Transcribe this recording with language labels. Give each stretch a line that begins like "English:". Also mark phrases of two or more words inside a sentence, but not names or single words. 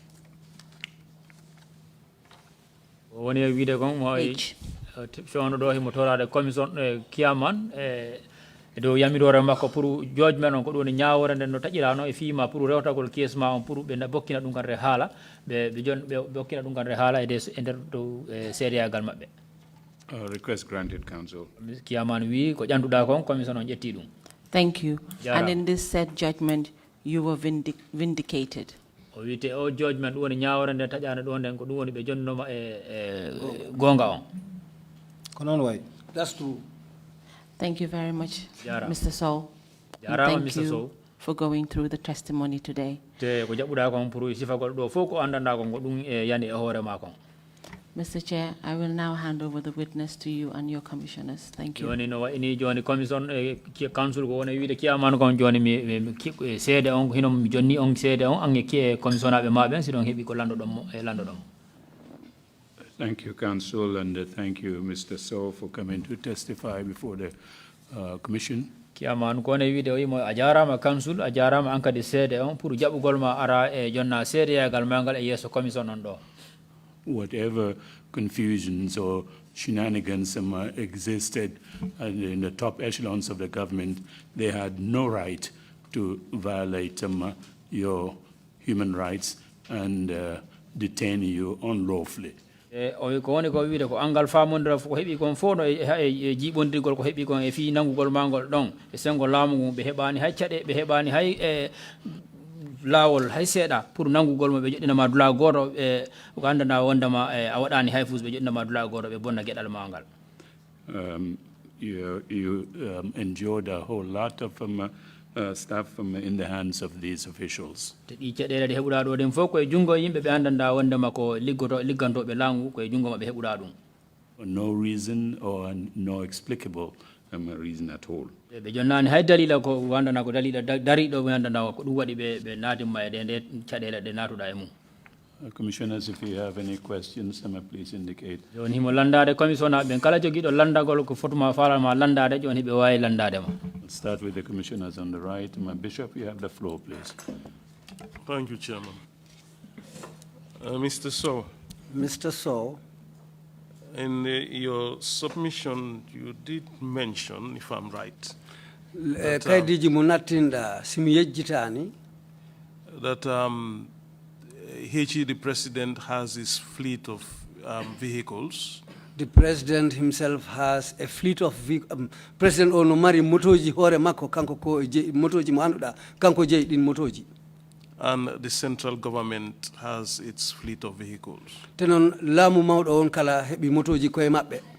Fula: woni e wiide kon mo fewno ɗo himo torade commission kiyaman e dow yamirore makko pour judgment on ko ɗum woni ñawore nden no taƴirano e fiima pour rewtagol case ma on pour ɓe bokkina ɗum kan re haala ɓe bokkina ɗum kan re haala e nder dow séréyagal maɓɓe.
English: Request granted, Council.
Fula: Kiyaman wi ko ƴanduɗa kon commission on ƴetti ɗum.
English: Thank you. And in this said judgment, you were vindicated.
Fula: O wite o judgment ɗum woni ñawore nden taƴano ɗo nden ko ɗum woni ɓe jonnoma gonga on. Kono way.
English: That's true. Thank you very much, Jarama. Mr. Sow. And Jarama, thank Mr. you Sow. for going through the testimony today.
Fula: te ko jaɓɓuɗa kon pour sifagol ɗo fof ko andanda kon ko ɗum e yani e hoore ma kon.
English: Mr. Chair, I will now hand over the witness to you and your commissioners. Thank you.
Fula: joni no wayni joni
English: commission council
Fula: ko woni wiide kiyamano kon joni mi seede on hino mi jonni on seede on an e commission aɓe maɓe si ɗon heeɓi ko lanɗoɗon.
English: Thank you, Council, and thank you, Mr. Sow, for coming to testify before the Commission.
Fula: Kiyaman ko ne wiide o yimo a jarama council a jarama an kadi seede on pour jaɓɓugol ma ara e jonna seedeyagal ma ngal e yeeso commission on ɗo.
English: Whatever confusions or shenanigans existed in the top echelons of the government, they had no right to violate your human rights and detain you unlawfully.
Fula: o ko woni ko wiide ko angal famondira ko heeɓi kon fof no e jiiɓondirgol ko heeɓi kon e fi nangugol mangol ɗon e sengo laamu ngu ɓe heɓani hay caɗe ɓe heɓani hay laawol hay seeɗa pour nangugol mo ɓe joɗɗinama dula goto ko andana wondema a waɗani hay fus ɓe joɗɗinama dula goto ɓe bonna gueɗal ma ngal.
English: You endured a whole lot of stuff in the hands of these officials.
Fula: te ɗi caɗele ɗe heɓuɗa ɗo ɗen fof koye junngo yimɓe ɓe andanda wondema ko liggantoɓe laamu koye junngo maɓe heɓuɗa ɗum.
English: For no reason or no explicable reason at all.
Fula: ɓe jonnani hay dalila ko wandana ko dalila dariɗo ɓe andana ko ɗum waɗi ɓe natimma e nde caɗele ɗe natuɗa e mum.
English: Commissioners, if you have any questions, please indicate.
Fula: joni himo landade commission ɓen kala joguiɗo landagol ko fotuma falama landade joni ɓe wawi landadema.
English: Let's start with the commissioners on the right. Bishop, you have the floor, please. Thank you, Chairman. Mr. Sow. Mr. Sow. In your submission, you did mention, if I'm right,
Fula: kaydiji mo nattinɗa simi yejjitani
English: that the president has his fleet of vehicles. The president himself has a fleet of vehicles.
Fula: President ono mari motoji hore makko kanko ko motoji mo anduɗa kanko jeeyi ɗin motoji.
English: And the central government has its fleet of vehicles.
Fula: Tenon laamu mawɗo on kala heɓi motoji koye maɓɓe.